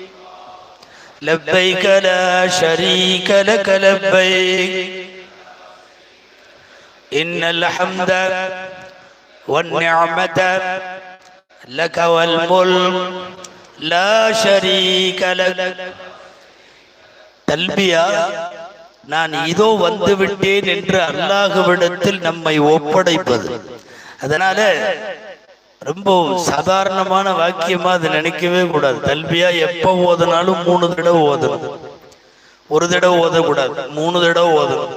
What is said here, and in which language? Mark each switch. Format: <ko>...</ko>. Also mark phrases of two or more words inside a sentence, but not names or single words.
<ar>لبيك لا شريك لك لبيك إن الحمد والنعمة لك والملك لا شريك لك.</ar> <ta>தல்பியா நான் இதோ வந்து விட்டேன் என்று அல்லாஹ்விடத்தில் நம்மை ஒப்படைப்பது. அதனால ரொம்ப சாதாரணமான வாக்கியமா அதை நினைக்கவே கூடாது. தல்பியா எப்ப ஓதுனாலும் 3 தடவை ஓதணும். ஒரு தடவை ஓதக்கூடாது, 3 தடவை ஓதணும்.</ta>